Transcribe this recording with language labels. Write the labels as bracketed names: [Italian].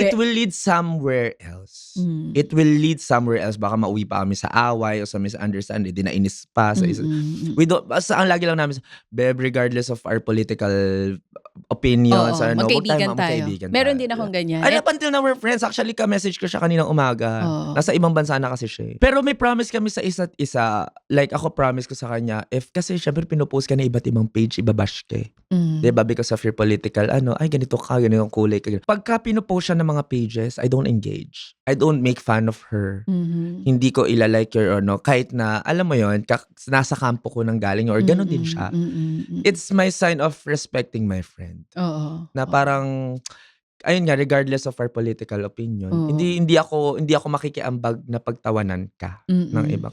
[English] It will lead somewhere else. Mm. It will lead somewhere else. [Filipino] Baka mauwi pa kami sa away o sa misunderstanding. Di nainis pa. Sa isa. Mm-mm. [English] We don't, [Filipino] basta ang lagi lang namin, [English] Beb, regardless of our political opinions, [Filipino] Oo, magkaibigan tayo. magkaibigan Meron tayo. din akong ganyan. [English] Ay, up until now, we're friends. [Filipino] Actually, ka-message ko siya kaninang umaga. Oo. Nasa ibang bansa na kasi siya. Pero may promise kami sa isa't isa. Like, ako promise ko sa kanya, kasi syempre pinupost ka na iba't ibang page, ibabash ka eh. Mm. Diba? [English] Because of your political, [Filipino] ay ganito ka, ganito ang kulay ka. Pagka pinupost siya ng mga pages, [English] I don't engage. I don't make fun of her. Mhm. [Filipino] Hindi ko ilalike or kahit na, alam mo yon, nasa kampo ko nang galing or gano'n din siya. [English] It's my sign of respecting my friend. [Filipino] Oo. Na parang, ayun nga, [English] regardless of our political opinion, [Filipino] Oo. hindi ako makikiambag na pagtawanan ka ng iba.